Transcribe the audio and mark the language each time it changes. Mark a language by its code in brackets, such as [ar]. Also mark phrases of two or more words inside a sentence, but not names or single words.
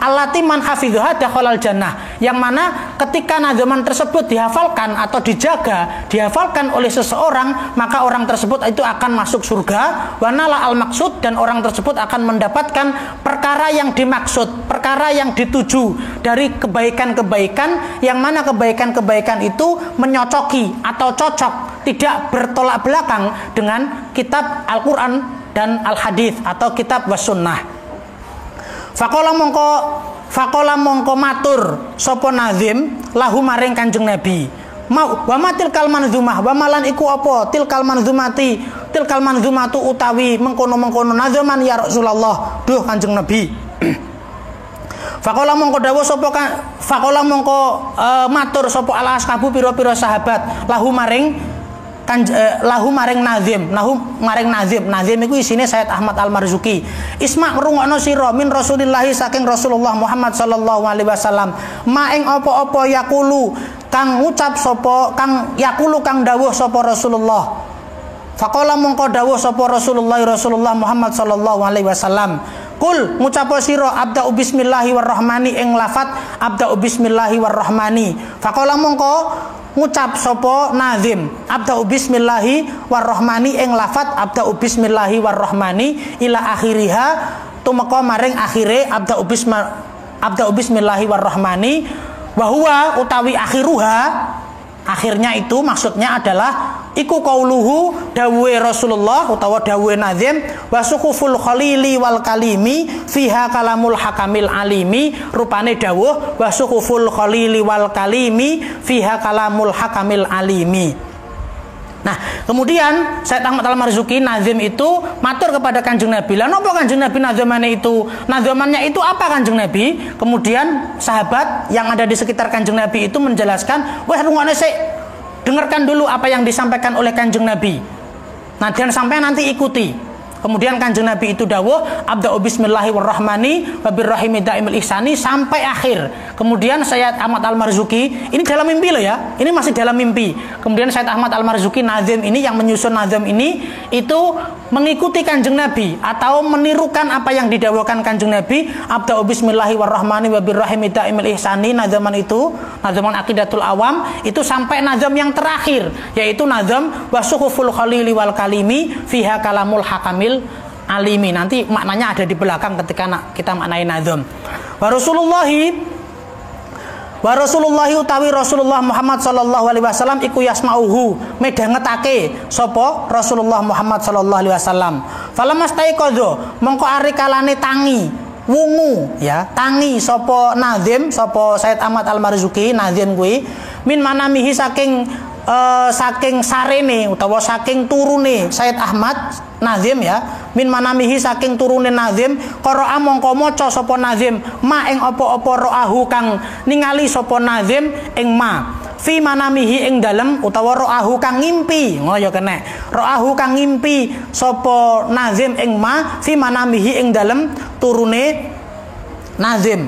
[ar] التي من حفظها دخل الجنة, [id] yang mana ketika nazaman tersebut dihafalkan atau dihafalkan oleh seseorang, maka orang tersebut itu akan masuk surga, [ar] ونال المقصود, [id] dan orang tersebut akan mendapatkan perkara yang dimaksud, perkara yang dituju dari kebaikan-kebaikan, yang mana kebaikan-kebaikan itu menyocoki atau cocok, tidak bertolak belakang dengan kitab Al-Quran dan Al-Hadith atau [ar] الكتاب والسنة. [jv] Faqala mongko matur sapa nazim lahu maring Kanjeng Nabi, [ar] وما تلك المنظومة, [jv] wa malan iku apa [ar] تلك المنظومة [jv] utawi mengkono-mengkono nazaman [ar] يا رسول الله, [jv] duh Kanjeng Nabi. Faqala mongko dawuh sapa matur sapa al-ashabu pira-pira sahabat lahu maring nazim iku isine Sayyid Ahmad Al-Marzuki. Isma ngrungokno sira [ar] من رسول الله [jv] saking Rasulullah Muhammad [ar] صلى الله عليه وسلم, [jv] ma ing apa-apa yaqulu kang ngucap sapa kang yaqulu kang dawuh sapa Rasulullah. Faqala mongko dawuh sapa Rasulullah Muhammad [ar] صلى الله عليه وسلم, [jv] kul ngucap sira [ar] أبدأ بسم الله والرحمن [jv] ing lafat [ar] أبدأ بسم الله والرحمن. [jv] Faqala mongko ngucap sapa nazim [ar] أبدأ بسم الله والرحمن [jv] ing lafat [ar] أبدأ بسم الله والرحمن [jv] ila akhiriha tumeka maring akhire [ar] أبدأ بسم الله والرحمن, وهو [jv] utawi akhiruha, [id] akhirnya itu maksudnya adalah [ar] iku qauluhu [jv] dawuhe Rasulullah utawa dawuhe nazim, [ar] وصحف الخليل والكليم فيها كلام الحكم العليم, [jv] rupane dawuh [ar] وصحف الخليل والكليم فيها كلام الحكم العليم. [id] Nah, kemudian Sayyid Ahmad Al-Marzuki nazim itu matur kepada Kanjeng Nabi. Lah napa Kanjeng Nabi nazamannya itu? Nazamannya itu apa Kanjeng Nabi? Kemudian sahabat yang ada di sekitar Kanjeng Nabi itu menjelaskan, [jv] "Wah, rungokne sik. [id] Dengarkan dulu apa yang disampaikan oleh Kanjeng Nabi. Nah, dan sampai nanti ikuti." Kemudian Kanjeng Nabi itu dawuh [ar] أبدأ بسم الله والرحمن وبالرحيم دائم الإحسان [id] sampai akhir. Kemudian Sayyid Ahmad Al-Marzuki, ini dalam mimpi loh ya, ini masih dalam mimpi. Kemudian Sayyid Ahmad Al-Marzuki nazim ini, yang menyusun nazim ini itu mengikuti Kanjeng Nabi atau menirukan apa yang didawuhkan Kanjeng Nabi, [ar] أبدأ بسم الله والرحمن وبالرحيم دائم الإحسان, [id] nazaman itu, nazaman Aqidatul Awam itu sampai nazam yang terakhir, yaitu nazam [ar] وصحف الخليل والكليم فيها كلام الحكم العليم. [id] Nanti maknanya ada di belakang ketika kita maknai nazam. [ar] ورسول الله [jv] utawi Rasulullah Muhammad [ar] صلى الله عليه وسلم [jv] iku yasmauhu, medhangetake sapa Rasulullah Muhammad [ar] صلى الله عليه وسلم. [jv] Falamastaiqadha mongko ari kalane tangi wungu ya, tangi sapa nazim, sapa Sayyid Ahmad Al-Marzuki nazim kuwi min manamihi saking sarene utawa saking turune Sayyid Ahmad nazim ya, [ar] من منامه [jv] saking turune nazim, qara'a mongko maca sapa nazim ma ing apa-apa ro'ahu kang ningali sapa nazim ing [ar] ما في منامه [jv] ing dalem, utawa ro'ahu kang ngimpi, ngono ya kena, ro'ahu kang ngimpi sapa nazim ing [ar] ما في منامه [jv] ing dalem turune nazim.